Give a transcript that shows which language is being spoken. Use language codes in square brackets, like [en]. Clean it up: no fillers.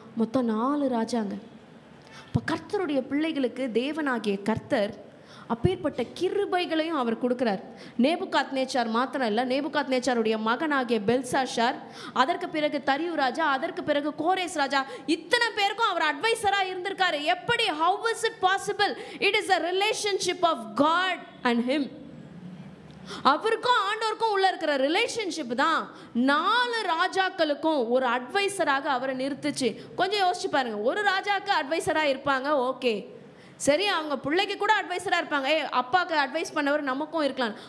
[ta] மொத்தம் 4 ராஜாங்க. இப்போ கர்த்தருடைய பிள்ளைகளுக்கு தேவனாகிய கர்த்தர் அப்பேற்பட்ட கிருபைகளையும் அவர் கொடுக்கிறார். நேபுகாத்நேச்சார் மாத்திரம் இல்லை, நேபுகாத்நேச்சாருடைய மகனாகிய பெல்சாஷார், அதற்கு பிறகு தரியு ராஜா, அதற்கு பிறகு கோரேஸ் ராஜா, இத்தனை பேருக்கும் அவர் அட்வைசராக இருந்திருக்காரு. எப்படி? [en] How is it possible? It is a relationship of God and him. [ta] அவருக்கும் ஆண்டவருக்கும் உள்ள இருக்கிற ரிலேஷன்ஷிப் தான் 4 ராஜாக்களுக்கும் ஒரு அட்வைசராக அவரை நிறுத்துச்சு. கொஞ்சம் யோசிச்சு பாருங்க. ஒரு ராஜாக்கு அட்வைசராக இருப்பாங்க, ஓகே, சரி, அவங்க பிள்ளைக்கு கூட அட்வைசராக இருப்பாங்க, அப்பாவுக்கு அட்வைஸ் பண்ணவர் நமக்கும் இருக்கலாம்.